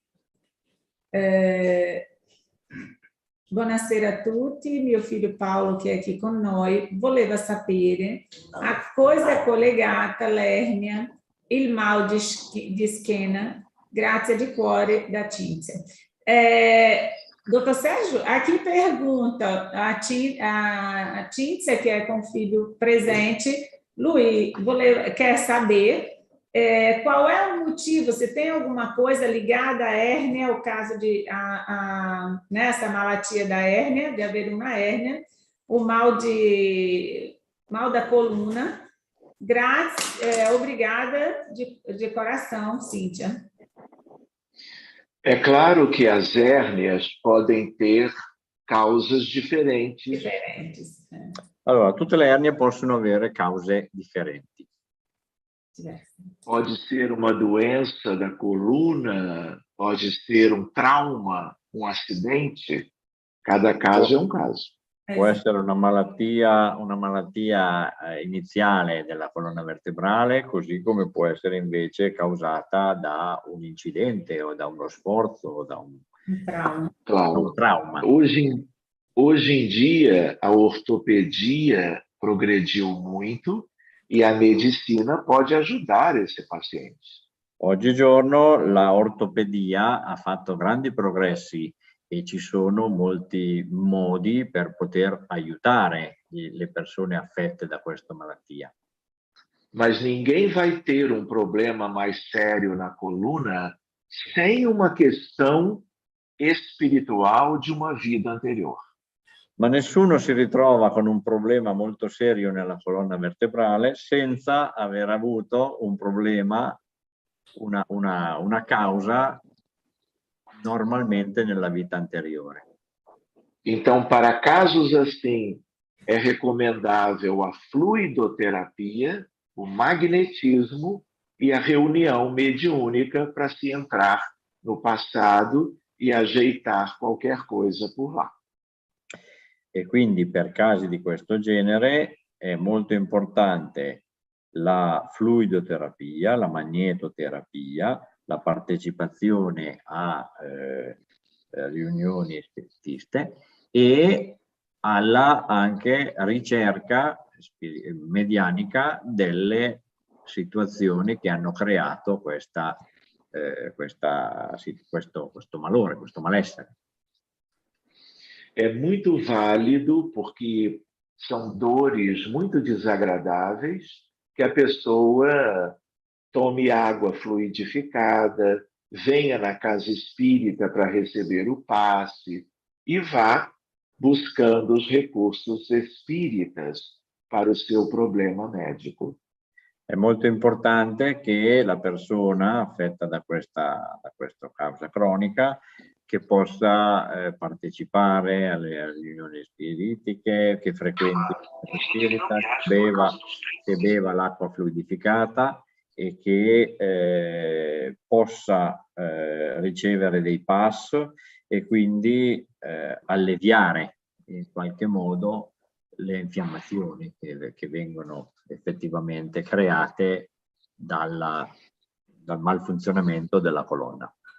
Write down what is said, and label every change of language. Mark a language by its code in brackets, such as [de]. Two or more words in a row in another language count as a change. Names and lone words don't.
[it] Buonasera a tutti, mio figlio Paolo che è qui con noi voleva sapere a cosa è collegata l'ernia, il mal di schiena. Grazie di cuore da Cinzia. [pt] Doutor Sérgio, aqui pergunta a Cinzia, que é com o filho presente, lui quer saber qual é o motivo, se tem alguma coisa ligada à hérnia, ao caso de nessa malatia da hérnia, de haver uma hérnia, o mal da coluna. Obrigada de coração, Cíntia. É claro que as hérnias podem ter causas diferentes. [it] Allora, tutte le ernie possono avere cause differenti. [pt] Pode ser uma doença da coluna, pode ser um trauma, um acidente. Cada caso é um caso. [it] Può essere una malattia iniziale della colonna vertebrale, così come può essere invece causata da un incidente o da uno sforzo o da un trauma. [pt] Hoje em dia, a ortopedia progrediu muito e a medicina pode ajudar esse paciente. [it] Oggigiorno la ortopedia ha fatto grandi progressi e ci sono molti modi per poter aiutare le persone affette da questa malattia. [pt] Mas ninguém vai ter um problema mais sério na coluna sem uma questão espiritual de uma vida anterior. [it] Ma nessuno si ritrova con un problema molto serio nella colonna vertebrale senza aver avuto un problema, una causa normalmente nella vita anteriore. [pt] Então, para casos assim, é recomendável a fluidoterapia, o magnetismo e a reunião mediúnica para se entrar no passado e ajeitar qualquer coisa por lá. [it] E quindi per casi di questo genere è molto importante la fluidoterapia, la magnetoterapia, la partecipazione a riunioni spiritiste e alla anche ricerca medianica delle situazioni che hanno creato questo malore, questo malessere. [pt] É muito válido porque são dores muito desagradáveis que a pessoa tome água fluidificada, venha na casa espírita para receber o passe e vá buscando os recursos espíritas para o seu problema médico. [it] È molto importante che la persona affetta da questa causa cronica che possa partecipare alle riunioni spiritiche, che frequenti la spirita, che beva l'acqua fluidificata e che possa ricevere dei pass e quindi alleviare in qualche modo le infiammazioni che vengono effettivamente create dal malfunzionamento della colonna.